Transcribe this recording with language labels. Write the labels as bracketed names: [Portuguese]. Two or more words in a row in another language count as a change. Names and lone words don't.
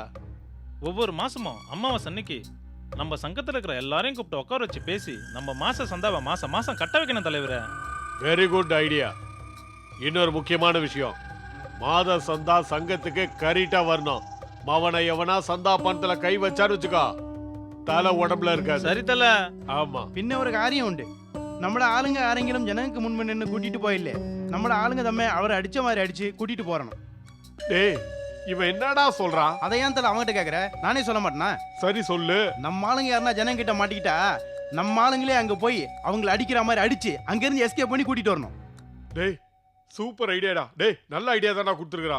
[Tamil] ஒவ்வொரு மாசமும் அமாவாசை அன்னைக்கு நம்ம சங்கத்துல இருக்கிற எல்லாரையும் கூப்பிட்டு உட்கார வச்சு பேசி நம்ம மாச சந்தாவை மாசம் மாசம் கட்ட வைக்கணும் தலைவரே. [English] very good idea. [Tamil] இன்னொரு முக்கியமான விஷயம், மாத சந்தா சங்கத்துக்கு கரெக்டா வரணும். மவனை எவனா சந்தா பணத்துல கை வச்சான்னு வச்சுக்கோ, தலை உடம்புல இருக்காது. சரி தல. ஆமா. [Malayalam] പിന്നെ ഒരു കാര്യമുണ്ട്. നമ്മുടെ ആളുങ്ക ആരെങ്കിലും ജനങ്ങൾക്ക് മുൻപ് നിന്ന് കൂട്ടിട്ട് പോയില്ലേ, നമ്മുടെ ആളുങ്ക തമ്മെ അവർ അടിച്ച മാതിരി അടിച്ച് കൂട്ടിட்டு போறணும். [Tamil] டேய், இவன் என்னடா சொல்றான்? அதை ஏன் தல அவங்ககிட்ட கேக்குற? நானே சொல்ல மாட்டேனா? சரி சொல்லு. நம்ம ஆளுங்க யாருன்னா ஜனம் கிட்ட மாட்டிக்கிட்டா நம்ம ஆளுங்களே அங்க போய் அவங்கள அடிக்கிற மாதிரி அடிச்சு அங்க இருந்து எஸ்கேப் பண்ணி கூட்டிட்டு வரணும். டேய், சூப்பர் ஐடியாடா. டேய், நல்ல ஐடியா தான்டா கொடுத்துருக்கான்.